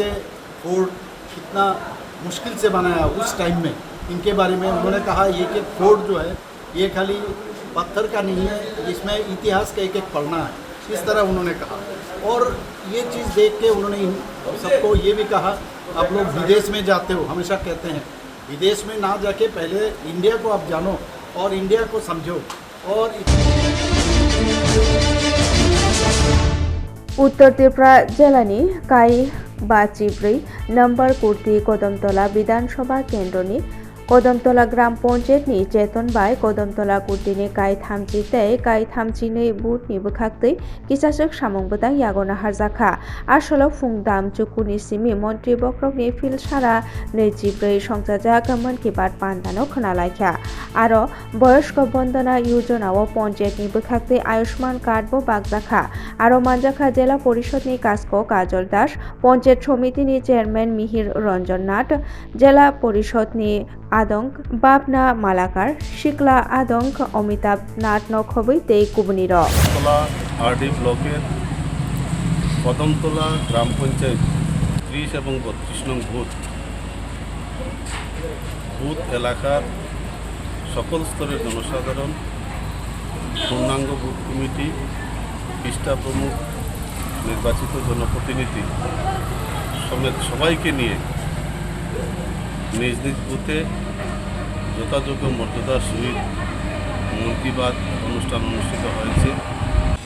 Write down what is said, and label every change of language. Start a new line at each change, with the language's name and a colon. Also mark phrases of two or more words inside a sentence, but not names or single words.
Hindi: फोर्ट कितना मुश्किल से बनाया उस टाइम में इनके बारे में उन्होंने कहा एक फोर्ट जो है ये खाली पत्थर का नहीं है इसमें इतिहास का एक पढ़ना है इस तरह उन्होंने कहा और ये चीज़ देख के उन्होंने सबको ये भी कहा आप लोग विदेश में जाते हो हमेशा कहते हैं विदेश में ना जाके पहले इंडिया को आप जानो और इंडिया को समझो और
Kok Borok: उत्तर त्रिपुरा जिलानि काई बाचिब्रै नम्बर कुर्ति कदमतला विधानसभा केन्द्रनि Kodamtola Gram Panchayat ni Cheton Bai Kodamtola Kurtini Kai Thamchi Tei Kai Thamchi ni But ni Bukhaktei Kisasuk Samung Butang Yagona Harzakha Asolo Fungdam Chukuni Simi Montri Bokrok ni Phil Sara Nejibrei Songchajak Man Ki Baat Pandano Khonalaikha Aro Boyosko Bondona Yojona o Panchayat ni Bukhaktei Ayushman Card bo Bagjakha Aro Manjakha Jela Porishod ni Kasko Kajol Das Panchayat Somiti ni Chairman Mihir Ranjan Nath Jela Porishod ni Adong Babna Malakar Shikla Adong Amitabh Nath Nokhobui Tei Kubuniro
Bangla: আরডি ব্লকের কদমতলা গ্রাম পঞ্চায়েত 30 এবং 32 নং বুথ এলাকার সকল স্তরের জনসাধারণ পূর্ণাঙ্গ বুথ কমিটি পৃষ্ঠা প্রমুখ নির্বাচিত জনপ্রতিনিধি সমেত সবাইকে নিয়ে নিজ নিজ বুথে যথাযোগ্য মর্যাদার সহিত মন কি বাত অনুষ্ঠান অনুষ্ঠিত হয়েছে।